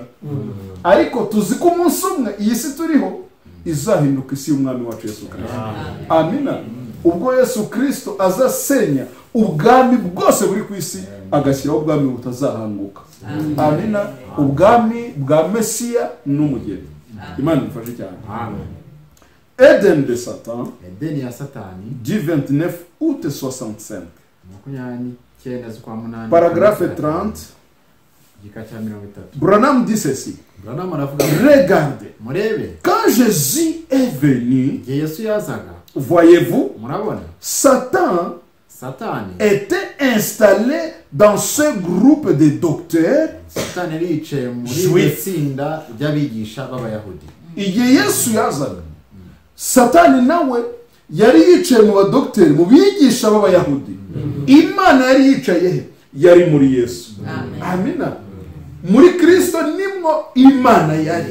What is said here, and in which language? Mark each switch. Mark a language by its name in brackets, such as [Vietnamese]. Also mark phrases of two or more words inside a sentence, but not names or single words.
[Kinyarwanda] Ariko tuzi ko umunsi umwe iyi si turiho izahinduka isi y'umwami wacu Yesu Kristo. Amina. Ubwo Yesu Kristo azasenya ubwami bwose buri ku isi, agashyiraho ubwami butazahanguka. Amina. Ubwami bwa Mesiya n'umugeni. Imana ifashe cyane. Amen. [French] Eden de Satan. [Kinyarwanda] Eden ya Satani. [French] Du 29 août 65. Paragraphe 30. Branham dit ceci. Regardez. Quand Jésus est venu, voyez-vous, Satan était installé dans ce groupe de docteurs juifs. [Kinyarwanda] Igihe Yesu yazaga, Satani nawe yari yicaye mu badokiteri, mu bigisha b'Abayahudi. Imana yari yicaye he? Yari muri Yesu. Amina. Muri Kristo nimwo Imana yari.